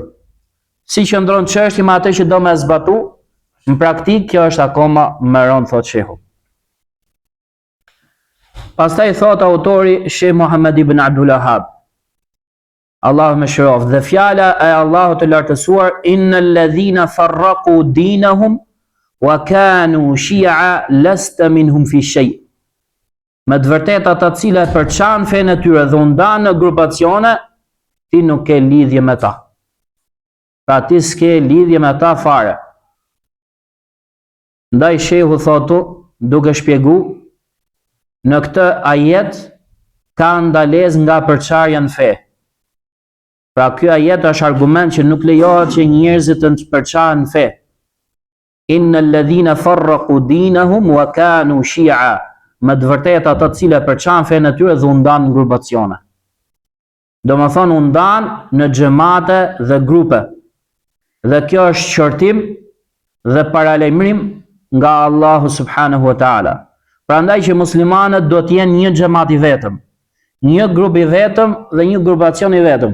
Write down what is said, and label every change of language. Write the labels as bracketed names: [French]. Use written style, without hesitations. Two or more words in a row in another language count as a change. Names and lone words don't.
[Albanian] Si qëndron çështja me atë që do me zbatu, në praktik kjo është akoma më rënd, thot shehu. Pastaj thot autori Sheh Muhammad ibn Abdul Wahhab, Allahu më shëroft, dhe fjala e Allahut të lartësuar, [Arabic] إن الذين فرقوا دينهم وكانوا شيعا لست منهم في شيء. [Albanian] Me të vërtetë ata të cilët përçan fenë e tyre dhe u ndan në grupacione, ti nuk ke lidhje me ta. Pra ti s'ke lidhje me ta fare. Ndaj shehu thotu, duke shpjegu, në këtë ajet ka ndalesë nga përçarja në fe. Pra ky ajet është argument që nuk lejohet që njerëzit të përçaren në fe. [Arabic] إن الذين فرقوا دينهم وكانوا شيعا. [Albanian] Me të vërtetë ata të cilët përçan fenë e tyre dhe u ndan në grupacione. Domethënë u ndan në xhamate dhe grupe. Dhe kjo është qortim dhe paralajmërim nga Allahu [Arabic] سبحانه وتعالى. [Albanian] Prandaj që muslimanët do të jenë një xhamat i vetëm, një grup i vetëm dhe një grupacion i vetëm.